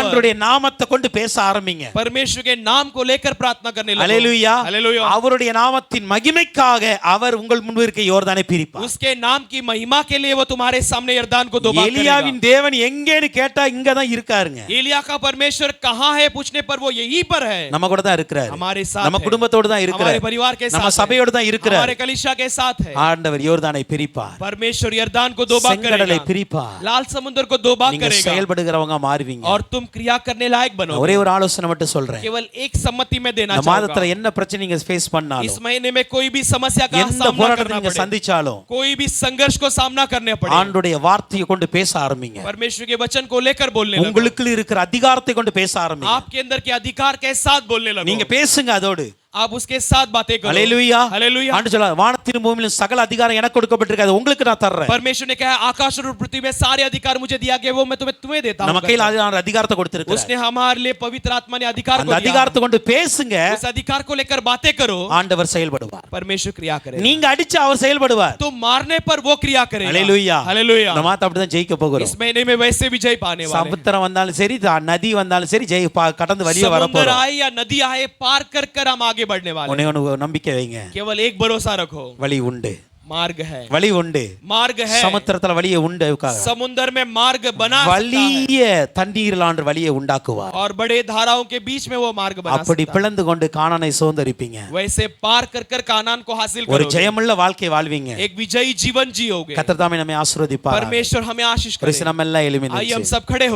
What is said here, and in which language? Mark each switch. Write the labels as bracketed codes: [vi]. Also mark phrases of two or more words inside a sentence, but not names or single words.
[ta] ஆண்டவருடைய நாமத்தை கொண்டு பேச ஆரம்பிங்க. [hi] परमेश्वर के नाम को लेकर प्रार्थना करने लगो। [ta] அல்லேலூயா. [hi] हालेलुया। [ta] அவருடைய நாமத்தின் மகிமைக்காக அவர் உங்கள் முன்பு இருக்க யோர்தானை பிரிப்பார். [hi] उसके नाम की महिमा के लिए वो तुम्हारे सामने यरदान को दो भाग करेगा। [ta] எலியாவின் தேவன் எங்கேன்னு கேட்டா இங்க தான் இருக்காருங்க. [hi] एलिया का परमेश्वर कहाँ है पूछने पर वो यहीं पर है, [ta] நம்ம கூட தான் இருக்கிறாரு. [hi] हमारे साथ [ta] நம்ம [hi] है, [ta] குடும்பத்தோடு தான் [hi] हमारे [ta] இருக்கிறாரு. [hi] परिवार के [ta] நம்ம [hi] साथ [ta] சபையோடு தான் [hi] है, [ta] இருக்கிறாரு. [hi] हमारे कलीसिया के साथ है। [ta] ஆண்டவர் யோர்தானை பிரிப்பார். [hi] परमेश्वर यरदान को दो भाग [ta] செங்கடலை [hi] करेगा, [ta] பிரிப்பார். [hi] लाल समुद्र को दो भाग [ta] நீங்க [hi] करेगा [ta] செயல்படுகிறவங்க மாறுவீங்க. [hi] और तुम क्रिया करने लायक बनोगे। [ta] ஒரே ஒரு ஆலோசனை மட்டும் சொல்றேன். [hi] केवल एक सम्मति में देना [ta] இந்த [hi] चाहूंगा। [ta] மாதத்துல என்ன பிரச்சனை நீங்க ஃபேஸ் [hi] इस [ta] பண்ணாலும், [hi] महीने में कोई भी समस्या का [ta] எந்த [hi] सामना [ta] போராட்டத்தை [hi] करना [ta] நீங்க [hi] पड़े, [ta] சந்திச்சாலும் [hi] कोई भी संघर्ष को सामना करने पड़े, [ta] ஆண்டவருடைய வார்த்தையை கொண்டு பேச ஆரம்பிங்க. [hi] परमेश्वर के वचन को लेकर बोलने लगो। [ta] உங்களுக்குள்ள இருக்கிற அதிகாரத்தை கொண்டு பேச ஆரம்பிங்க. [hi] आपके अंदर के अधिकार के साथ बोलने लगो। [ta] நீங்க பேசுங்க அதோடு. [hi] आप उसके साथ बातें करो। [ta] அல்லேலூயா. [hi] हालेलुया। [ta] ஆண்டு சொல்றார், வானத்திலும் பூமியிலும் சகல அதிகாரம் எனக்கு கொடுக்கப்பட்டிருக்கு, அது உங்களுக்கு நான் தர்றேன். [hi] परमेश्वर ने कहा आकाश और पृथ्वी में सारे अधिकार मुझे दिया गया, वो मैं तुम्हें देता हूं। [ta] நம்ம கையில அதிகாரத்தை கொடுத்திருக்கார். [hi] उसने हमारे लिए पवित्र आत्मा ने अधिकार [ta] அந்த [hi] को दिया। [ta] அதிகாரத்தை கொண்டு பேசுங்க. [hi] उस अधिकार को लेकर बातें करो, [ta] ஆண்டவர் செயல்படுவார். [hi] परमेश्वर क्रिया करे। [ta] நீங்க அடிச்சு அவர் செயல்படுவார். [hi] तो मारने पर वो क्रिया करेगा। [ta] அல்லேலூயா. [hi] हालेलुया। [ta] நம்ம அப்படிதான் ஜெயிக்க போகிறோம். [hi] इस महीने में वैसे विजय पाने वाले हैं। [ta] சமுத்திரம் வந்தாலும் சரி, நதி வந்தாலும் சரி, கடந்து வெளியே வர [hi] समुद्र [ta] போறோம். [hi] आए या नदी आए, पार कर हम आगे बढ़ने वाले हैं। [ta] ஒண்ணே ஒண்ணு நம்பிக்கை வைங்க. [hi] केवल एक भरोसा रखो, [ta] வழி உண்டு. [hi] मार्ग है, [ta] வழி உண்டு. [hi] मार्ग है। [ta] சமுத்திரத்துல வழியை உண்டு. [hi] समुद्र में मार्ग बना सकता है [ta] வலிய தண்ணீரிலாண்டு வழியை உண்டாக்குவார். [hi] और बड़े धाराओं के बीच में वो मार्ग बना [ta] அப்படி [hi] सकता है। [ta] பிளந்து கொண்டு கானானை சுதந்தரிப்பீங்க. [hi] वैसे पार कर कानान को हासिल [ta] ஒரு [hi] करोगे, [ta] ஜெயமுள்ள வாழ்க்கை வாழ்வீங்க. [hi] एक विजयी जीवन जियोगे। [ta] கர்த்தர் தாமே நம்மை ஆசீர்வதிப்பார். [hi] परमेश्वर हमें आशीष करे। [ta] நம்ம எல்லாம் எழும்பி [hi] आइए हम [ta] நின்று [hi] सब खड़े हो।